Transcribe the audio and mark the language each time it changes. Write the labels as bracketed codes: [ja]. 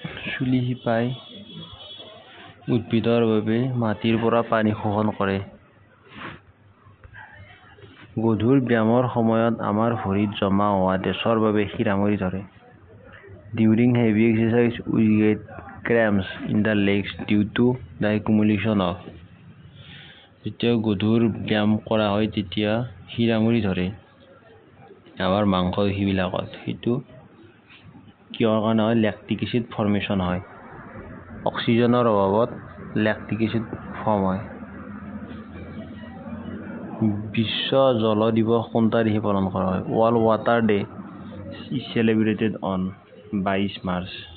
[as] চুলি শিপাই উদ্ভিদৰ বাবে মাটিৰ পৰা পানী শোষণ কৰে। গধুৰ ব্যায়ামৰ সময়ত আমাৰ ভৰিত জমা হোৱা তেজৰ বাবে শিৰামৰি ধৰে। [en] During heavy exercise we get cramps in the legs due to the accumulation of [as] যেতিয়া গধুৰ ব্যায়াম কৰা হয় তেতিয়া শিৰামৰি ধৰে আমাৰ মাংসপেশীবিলাকত। সেইটো কিহৰ কাৰণে হয়? লেক্টিক এচিড ফৰ্মেশ্যন হয়। অক্সিজেনৰ অভাৱত লেক্টিক এচিড ফৰ্ম হয়। বিশ্ব জল দিৱস কোন তাৰিখে পালন কৰা হয়? [en] World Water Day is celebrated on 22 [as] March.